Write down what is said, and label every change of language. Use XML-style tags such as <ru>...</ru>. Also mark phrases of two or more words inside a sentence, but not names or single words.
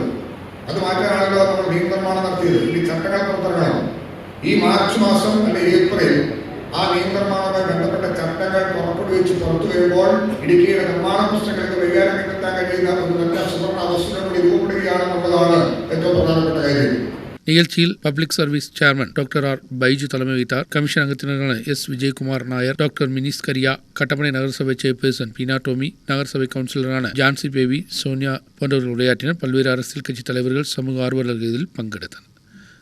<ml>അത് മാറ്റാനാണല്ലോ നമ്മൾ നിയമനിർമ്മാണം നടത്തിയത്. ഇനി ചട്ടങ്ങൾ പുറത്തിറങ്ങണം. ഈ മാർച്ച് മാസം അല്ലെങ്കിൽ ഏപ്രിൽ ആ നിയമനിർമ്മാണവുമായി ബന്ധപ്പെട്ട ചട്ടങ്ങൾ പുറപ്പെടുവിച്ച് പുറത്തു വരുമ്പോൾ ഇടുക്കിയുടെ നിർമ്മാണ പ്രശ്നങ്ങൾക്ക് പരിഹാരം കണ്ടെത്താൻ കഴിയുന്ന ഒരു നല്ല സുവർണ്ണ അവസരം കൂടി രൂപപ്പെടുകയാണെന്നുള്ളതാണ് ഏറ്റവും പ്രധാനപ്പെട്ട കാര്യം.</ml> <ta>நிகழ்ச்சியில்</ta> <en>public service chairman</en> <ta>டாக்டர் ஆர் பைஜு தலைமை வைத்தார். கமிஷன் அங்கத்தினரான S விஜயகுமார் நாயர், டாக்டர் மினிஸ் கரியா, கட்டப்பனை நகரசபை சேர்பர்சன் பீனா டோமி, நகரசபை கவுன்சிலரான ஜான்சி பேபி, சோனியா போன்றவர்கள் உரையாற்றினர். பல்வேறு அரசியல் கட்சி தலைவர்கள், சமூக ஆர்வலர்கள் இதில் பங்கெடுத்தனர்.</ta>